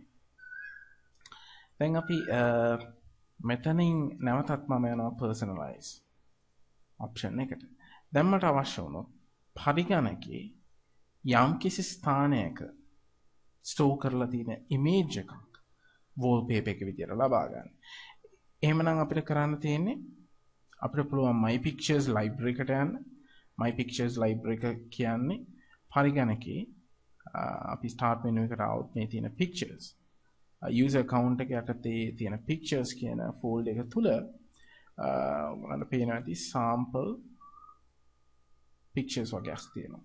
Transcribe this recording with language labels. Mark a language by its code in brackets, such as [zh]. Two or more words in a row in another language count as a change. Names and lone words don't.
[si] දැන් අපි මෙතනින් නැවතත් මම යනවා [en] personalize option [si] එකට. දැන් මට අවශ්‍ය වුණොත් පරිගණකයේ යම්කිසි ස්ථානයක store කරලා තියෙන image එකක් wallpaper එක විදිහට ලබා ගන්න. එහෙමනම් අපිට කරන්න තියෙන්නේ අපිට පුළුවන් [en] my pictures library [si] එකට යන්න. [en] my pictures library [si] එක කියන්නේ පරිගණකයේ අපි [en] start menu [si] එකට આવුත් මේ තියෙන [en] pictures user account [si] එක යටතේ තියෙන pictures කියන folder එක තුල ඔයාලට පේනවා ඇති [en] sample pictures [si] වගේක් තියෙනවා.